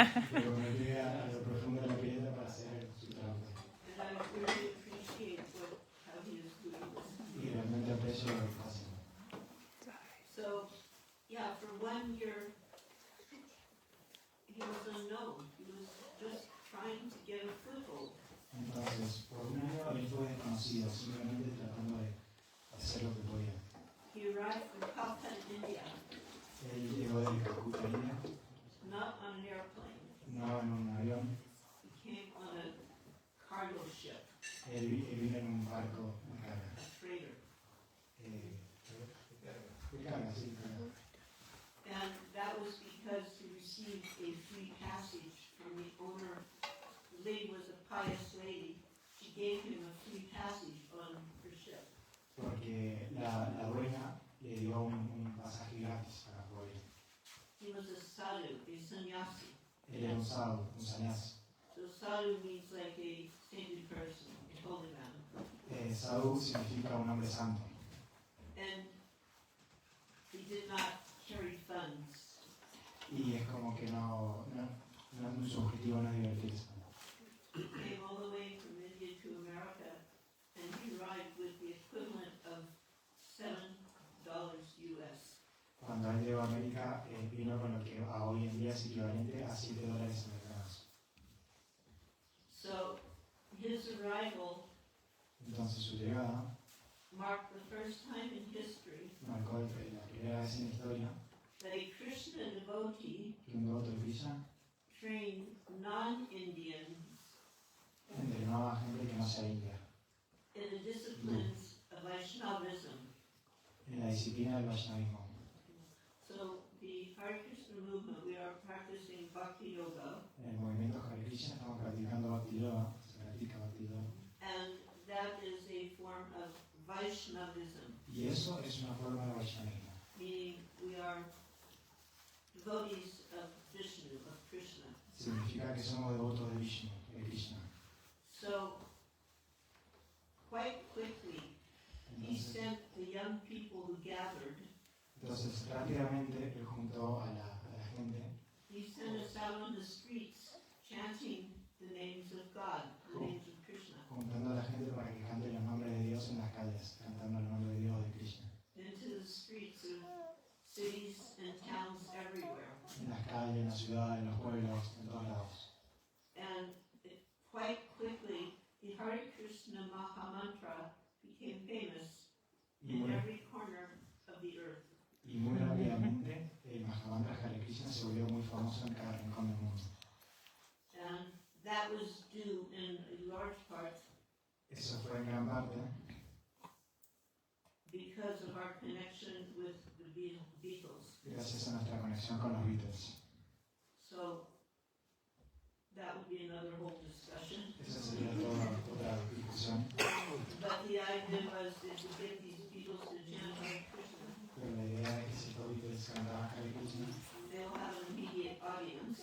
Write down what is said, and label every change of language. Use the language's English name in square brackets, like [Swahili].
[Spanish] pero me llegué a lo profundo de la pileta para hacer su trabajo. [English] and I really appreciate how he is doing this. [Spanish] Y realmente aprecio lo que está haciendo. [English] So, yeah, for 1 year, he was unknown. He was just trying to get a foothold. [Spanish] Entonces, por un año él fue desconocido, simplemente tratando de hacer lo que podía. [English] He arrived from Calcutta, India, [Spanish] Él llegó de Calcuta, India, [English] not on an airplane. [Spanish] no en un avión, [English] He came on a cargo ship, [Spanish] él vino en un barco de carga. [English] a freighter. [Spanish] De carga, sí, carga. [English] And that was because he received a free passage from the owner. The lady was a pious lady. She gave him a free passage on her ship. [Spanish] Porque la dueña le dio un pasaje gratis para poder ir. [English] He was a sadhu, a sannyasi. [Spanish] Él era un sadhu, un sannyasi. [English] So sadhu means like a saintly person, a holy man. [Spanish] Sadhu significa un hombre santo. [English] And he did not carry funds. [Spanish] Y es como que su objetivo no es divertirse. [English] He came all the way from India to America, and he arrived with the equivalent of $7 US. [Spanish] Cuando él llegó a América, vino con lo que hoy en día es equivalente a $7 americanos. [English] So his arrival [Spanish] Entonces su llegada [English] marked the first time in history [Spanish] marcó la primera vez en la historia [English] that a Krishna devotee [Spanish] que un devoto de Krishna [English] trained non-Indians [Spanish] entrenó a gente que no sea india [English] in the disciplines of Vaishnavism. [Spanish] en la disciplina del Vaishnavismo. [English] So the Hare Krishna movement, we are practicing Bhakti Yoga, [Spanish] En el movimiento Hare Krishna estamos practicando Bhakti Yoga, se practica Bhakti Yoga. [English] and that is a form of Vaishnavism, [Spanish] Y eso es una forma de Vaishnavismo. [English] meaning we are devotees of Vishnu, of Krishna. [Spanish] Significa que somos devotos de Vishnu, de Krishna. [English] So quite quickly, he sent the young people who gathered. [Spanish] Entonces rápidamente él juntó a la gente, [English] He sent us out on the streets chanting the names of God, the names of Krishna, [Spanish] juntando a la gente para que cante los nombres de Dios en las calles, cantando el nombre de Dios de Krishna. [English] into the streets of cities and towns everywhere. [Spanish] En las calles, en las ciudades, en los pueblos, en todos lados. [English] And quite quickly, the Hare Krishna Mahamantra became famous [Spanish] Y [English] in [Spanish] muy, [English] every corner of the earth. [Spanish] y muy rápidamente el Mahamantra Hare Krishna se volvió muy famoso en cada rincón del mundo. [English] And that was due in a large part [Spanish] Eso fue en gran parte [English] because of our connection with the Beatles. [Spanish] gracias a nuestra conexión con los Beatles. [English] So that would be another whole discussion. [Spanish] Esa sería toda otra discusión. [English] But the idea was that to get these Beatles to chant Hare Krishna, [Spanish] Pero la idea es que si los Beatles cantaban Hare Krishna, [English] they will have an immediate audience